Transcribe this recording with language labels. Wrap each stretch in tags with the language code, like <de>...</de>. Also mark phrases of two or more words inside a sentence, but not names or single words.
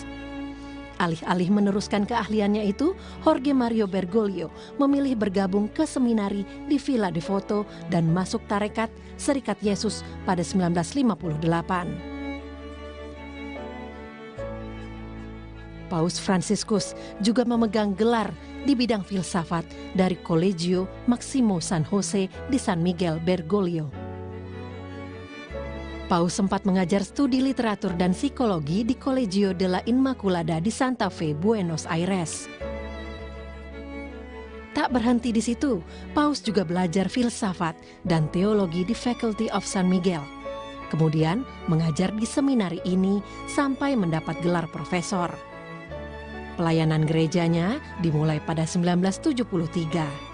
<id>Alih-alih meneruskan keahliannya itu, Jorge Mario Bergoglio memilih bergabung ke seminari di Villa Devoto dan masuk tarekat Serikat Yesus pada 1958. Paus Fransiskus juga memegang gelar di bidang filsafat dari Collegio Maximo San Jose di San Miguel Bergoglio. Paus sempat mengajar studi literatur dan psikologi di Collegio della Immaculada di Santa Fe, Buenos Aires. Tak berhenti di situ, Paus juga belajar filsafat dan teologi di Faculty of San Miguel. Kemudian mengajar di seminari ini sampai mendapat gelar profesor. Pelayanan gerejanya dimulai pada 1973.</id>